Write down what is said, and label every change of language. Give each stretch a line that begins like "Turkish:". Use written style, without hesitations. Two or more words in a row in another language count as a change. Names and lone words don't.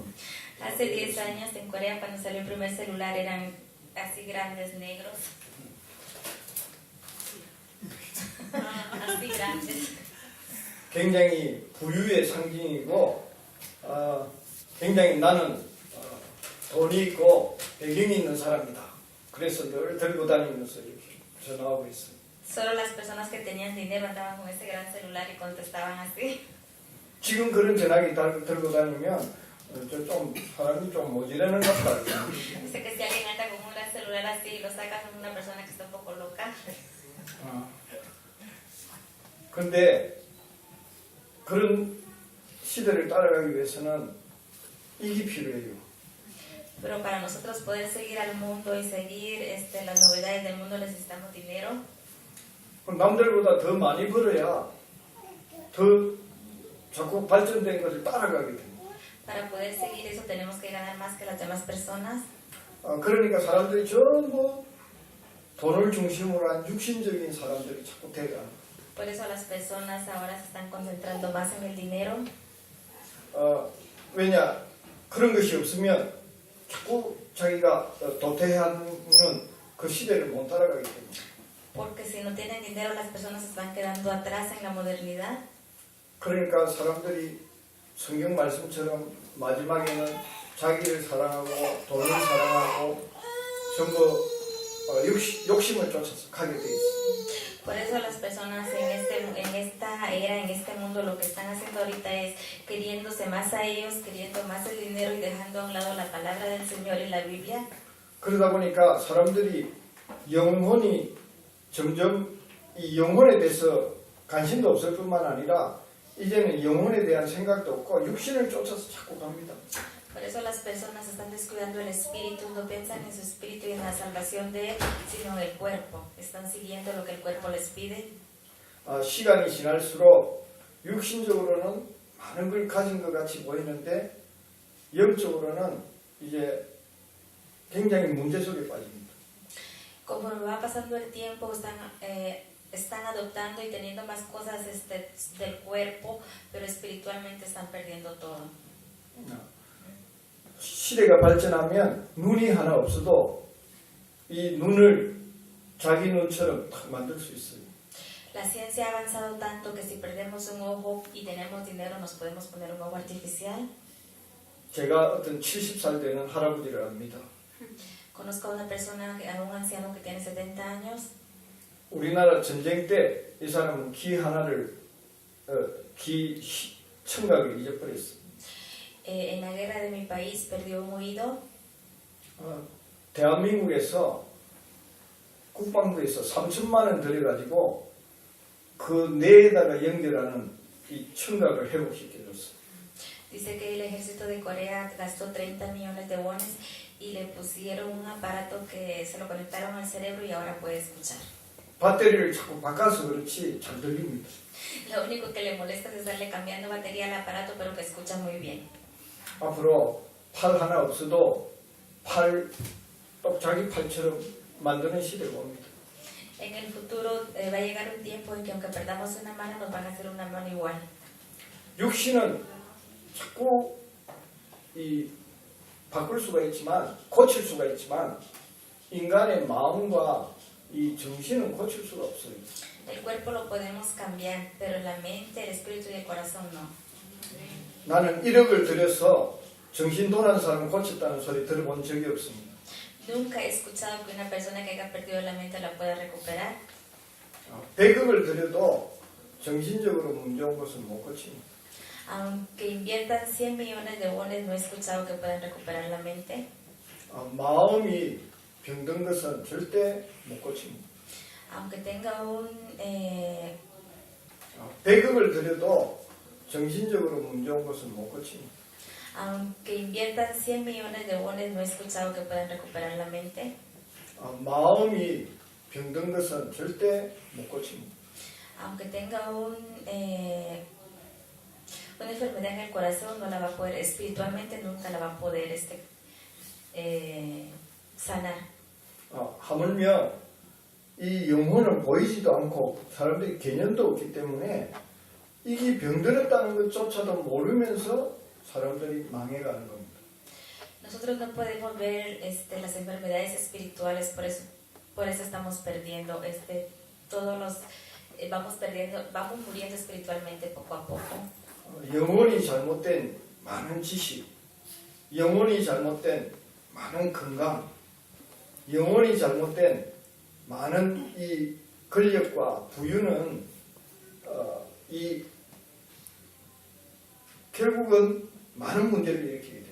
Spanish: Hace 10 años en Corea cuando salió el primer celular eran así grandes negros. así grandes.
Korean: 굉장히 부유의 상징이고 굉장히 나는 돈이 있고 배경이 있는 사람이다. 그래서 늘 들고 다니면서 이렇게 전화하고 있어요.
Spanish: Solo las personas que tenían dinero andaban con ese gran celular y contestaban así.
Korean: 지금 그런 전화기 들고 다니면 좀 사람이 좀 모질하는 것 같다.
Spanish: Dice que si alguien anda con un gran celular así y lo saca es una persona que está un poco loca.
Korean: 근데 그런 시대를 따라가기 위해서는 이게 필요해요.
Spanish: Pero para nosotros poder seguir al mundo y seguir las novedades del mundo necesitamos dinero.
Korean: 남들보다 더 많이 벌어야 더 자꾸 발전된 것을 따라가게 됩니다.
Spanish: Para poder seguir eso tenemos que ganar más que las demás personas.
Korean: 그러니까 사람들이 전부 돈을 중심으로 한 육신적인 사람들이 자꾸 돼가.
Spanish: Por eso las personas ahora se están concentrando más en el dinero.
Korean: 왜냐 그런 것이 없으면 자꾸 자기가 도태하는 그 시대를 못 따라가기 때문에.
Spanish: Porque si no tienen dinero las personas se están quedando atrás en la modernidad.
Korean: 그러니까 사람들이 성경 말씀처럼 마지막에는 자기를 사랑하고 돈을 사랑하고 전부 욕심을 쫓아서 가게 돼 있어요.
Spanish: Por eso las personas en esta era, en este mundo, lo que están haciendo ahorita es queriéndose más a ellos, queriendo más el dinero y dejando a un lado la palabra del Señor y la Biblia.
Korean: 그러다 보니까 사람들이 영혼이 점점 이 영혼에 대해서 관심도 없을 뿐만 아니라 이제는 영혼에 대한 생각도 없고 육신을 쫓아서 자꾸 갑니다.
Spanish: Por eso las personas están descuidando el espíritu, no piensan en su espíritu y en la salvación de él, sino en el cuerpo. Están siguiendo lo que el cuerpo les pide.
Korean: 시간이 지날수록 육신적으로는 많은 걸 가진 것 같이 보이는데 영적으로는 이제 굉장히 문제 속에 빠집니다.
Spanish: Conforme va pasando el tiempo, están adoptando y teniendo más cosas del cuerpo, pero espiritualmente están perdiendo todo.
Korean: 시대가 발전하면 눈이 하나 없어도 이 눈을 자기 눈처럼 탁 만들 수 있어요.
Spanish: La ciencia ha avanzado tanto que si perdemos un ojo y tenemos dinero nos podemos poner un ojo artificial.
Korean: 제가 어떤 70살 되는 할아버지를 압니다.
Spanish: Conozco a una persona, a un anciano que tiene 70 años.
Korean: 우리나라 전쟁 때 이 사람은 귀 하나를 청각을 잊어버렸어요.
Spanish: En la guerra de mi país perdió un oído.
Korean: 대한민국에서 국방부에서 3천만 원 들여가지고 그 뇌에다가 연결하는 이 청각을 회복시켜줬어요.
Spanish: Dice que el ejército de Corea gastó 30 millones de wones y le pusieron un aparato que se lo conectaron al cerebro y ahora puede escuchar.
Korean: 배터리를 자꾸 바꿔서 그렇지 잘 들립니다.
Spanish: Lo único que le molesta es estarle cambiando batería al aparato, pero que escucha muy bien.
Korean: 앞으로 팔 하나 없어도 또 자기 팔처럼 만드는 시대가 옵니다.
Spanish: En el futuro va a llegar un tiempo en que aunque perdamos una mano nos van a hacer una mano igual.
Korean: 육신은 자꾸 바꿀 수가 있지만 고칠 수가 있지만 인간의 마음과 이 정신은 고칠 수가 없어요.
Spanish: El cuerpo lo podemos cambiar, pero la mente, el espíritu y el corazón no.
Korean: 나는 1억을 들여서 정신 돌아온 사람 고쳤다는 소리 들어본 적이 없습니다.
Spanish: Nunca he escuchado que una persona que haya perdido la mente la pueda recuperar.
Korean: 100억을 들여도 정신적으로 문제 온 것은 못 고칩니다.
Spanish: Aunque inviertan 100 millones de wones, no he escuchado que puedan recuperar la mente.
Korean: 마음이 병든 것은 절대 못 고칩니다.
Spanish: Aunque tenga
Korean: 100억을 들여도 정신적으로 문제 온 것은 못 고칩니다.
Spanish: aunque inviertan 100 millones de wones, no he escuchado que puedan recuperar la mente.
Korean: 마음이 병든 것은 절대 못 고칩니다.
Spanish: Aunque tenga una enfermedad en el corazón, no la va a poder, espiritualmente nunca la va a poder sanar.
Korean: 하물며 이 영혼은 보이지도 않고 사람들이 개념도 없기 때문에 이게 병들었다는 것조차도 모르면서 사람들이 망해가는 겁니다.
Spanish: Nosotros no podemos ver las enfermedades espirituales, por eso estamos perdiendo, vamos muriendo espiritualmente poco a poco.
Korean: 영혼이 잘못된 많은 지식, 영혼이 잘못된 많은 건강, 영혼이 잘못된 많은 이 권력과 부유는 결국은 많은 문제를 일으키게 됩니다.